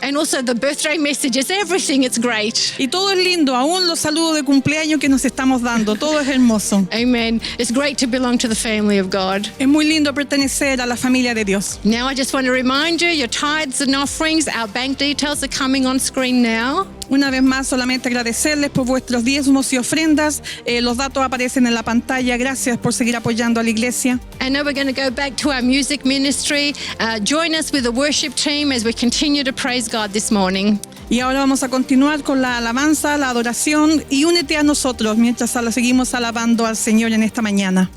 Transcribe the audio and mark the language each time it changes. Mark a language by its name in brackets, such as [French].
[English] And also the birthday messages, everything, it's great. [Spanish] Y todo es lindo, aún los saludos de cumpleaños que nos estamos dando, todo es hermoso. [English] Amen. It's great to belong to the family of God. [Spanish] Es muy lindo pertenecer a la familia de Dios. [English] Now I just want to remind you, your tithes and offerings, our bank details are coming on screen now. [Spanish] Una vez más, solamente agradecerles por vuestros diezmos y ofrendas. Los datos aparecen en la pantalla. Gracias por seguir apoyando a la iglesia. [English] And now we're going to go back to our music ministry. Join us with the worship team as we continue to praise God this morning. [Spanish] Y ahora vamos a continuar con la alabanza, la adoración, y únete a nosotros mientras seguimos alabando al Señor en esta mañana.